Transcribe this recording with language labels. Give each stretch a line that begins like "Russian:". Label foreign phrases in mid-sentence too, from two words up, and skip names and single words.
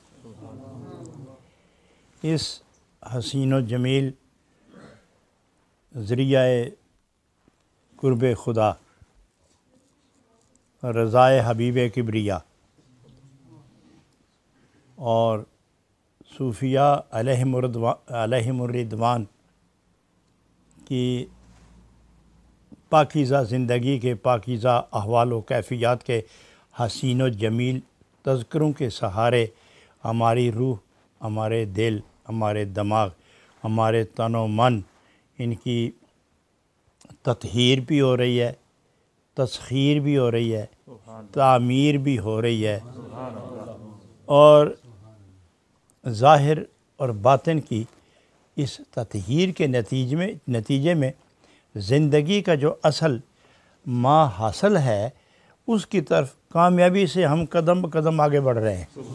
Urdu: اس حسین و جمیل ذریعہ قرب خدا، رضائے حبیب کبریا اور صوفیاء علیہم الرضوان کی پاکیزہ زندگی کے پاکیزہ احوال و کیفیات کے حسین و جمیل تذکروں کے سہارے ہماری روح، ہمارے دل، ہمارے دماغ، ہمارے تن و من، ان کی تطہیر بھی ہو رہی ہے، تسخیر بھی ہو رہی ہے، تعمیر بھی ہو رہی ہے، اور ظاہر اور باطن کی اس تطہیر کے نتیجے میں زندگی کا جو اصل ما حاصل ہے، اس کی طرف کامیابی سے ہم قدم بقدم آگے بڑھ رہے ہیں۔